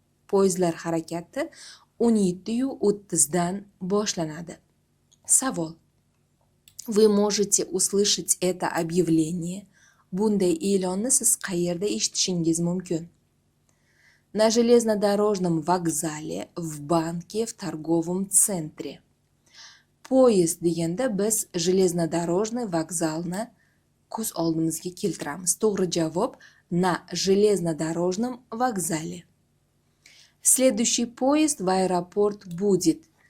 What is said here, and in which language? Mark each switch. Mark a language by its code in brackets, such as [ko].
[uz] Poyezdlar harakati 17:30 dan boshlanadi. Savol. [ru] Вы можете услышать это объявление. [uz] Bunday e'lonni siz qayerda eshitishingiz mumkin? [ru] На железнодорожном вокзале, в банке, в торговом центре. [uz] Poyezd deganda biz железнодорожный vokzalni ko'z oldimizga keltiramiz. To'g'ri javob [ru] на железнодорожном вокзале. Следующий поезд в аэропорт будет.